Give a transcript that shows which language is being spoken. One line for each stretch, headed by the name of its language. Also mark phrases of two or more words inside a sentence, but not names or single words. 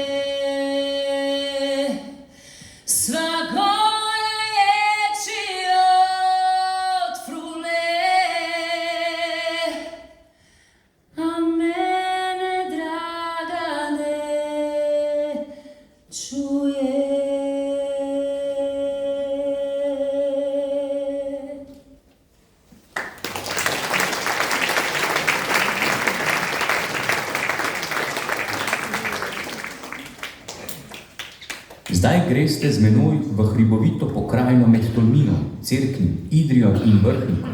Serbian: Sva gora ječi od frule, a mene draga ne čuje.
Slovenian: Zdaj greste z menoj v hribovito pokrajino med Tolminom, Cerknim, Idrijo in Vrhnikom.